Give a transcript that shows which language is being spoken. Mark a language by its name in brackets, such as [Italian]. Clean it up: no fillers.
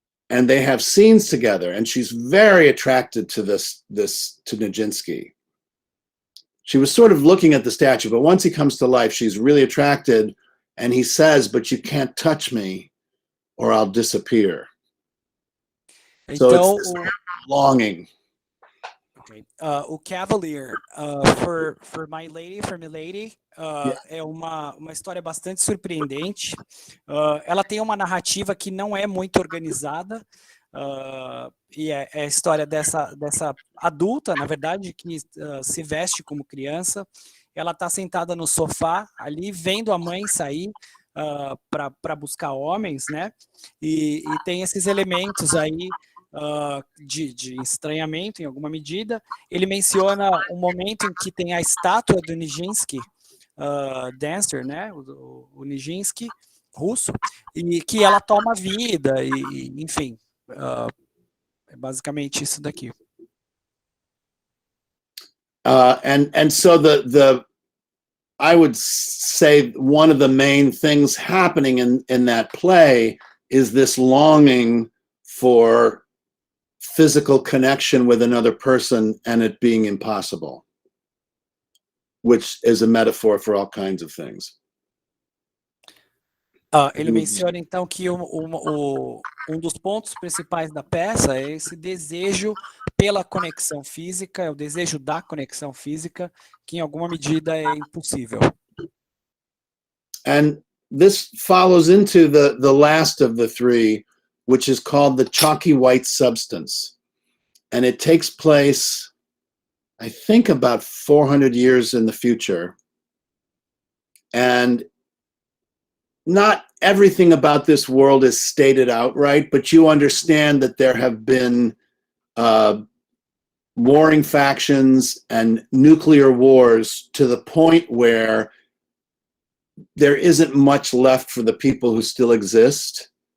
[English] And they have scenes together, and she's very attracted to to Nijinsky. She was sort of looking at the statue, but once he comes to life, she's really attracted, and he says, "But you can't touch me or I'll disappear." So [Portuguese] Então, [English] it's this longing. okay. [Portuguese] O Cavalier, for My Lady, for Milady, é uma história bastante surpreendente. Ela tem uma narrativa que não é muito organizada, e é a história dessa adulta, na verdade, que se veste como criança. Ela está sentada no sofá ali, vendo a mãe sair para buscar homens, né? E tem esses elementos aí de estranhamento, em alguma medida. Ele menciona um momento em que tem a estátua do Nijinsky, dancer, né? O Nijinsky, russo, e que ela toma vida, e enfim, é basicamente isso daqui. [English] And so I would say one of the main things happening in that play is this longing for physical connection with another person and it being impossible, which is a metaphor for all kinds of things. [Portuguese] Ele menciona, então, que um dos pontos principais da peça é esse desejo pela conexão física, o desejo da conexão física, que em alguma medida é impossível. [English] And this follows into the last of the three, which is called the chalky white substance. And it takes place, I think, about 400 years in the future. And not everything about this world is stated outright, but you understand that there have been warring factions and nuclear wars to the point where there isn't much left for the people who still exist.